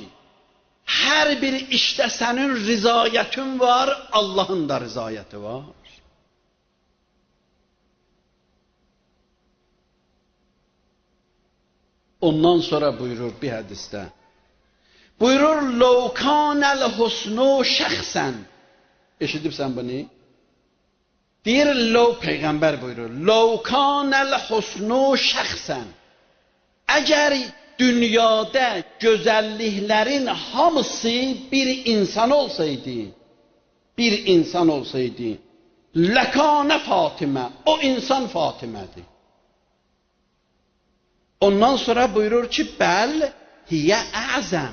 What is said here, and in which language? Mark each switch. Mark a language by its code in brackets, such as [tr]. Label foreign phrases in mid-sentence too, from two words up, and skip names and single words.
[az] Hər bir işdə sənin rizayətin var, Allahın da rizayəti var. Ondan sonra buyurur bir hədisdə. Buyurur, [ar] لَوْ كَانَ الْحُسْنُ شَخْصًا. [az] Eşidibsən bunu? Deyir, Peyğəmbər buyurur, [ar] لَوْ كَانَ الْحُسْنُ شَخْصًا. [az] Əgər dünyada gözəlliklərin hamısı bir insan olsaydı, لَكَانَ Fatimə, o insan Fatimədir. Ondan sonra buyurur ki, [ar] بل هي أعظم.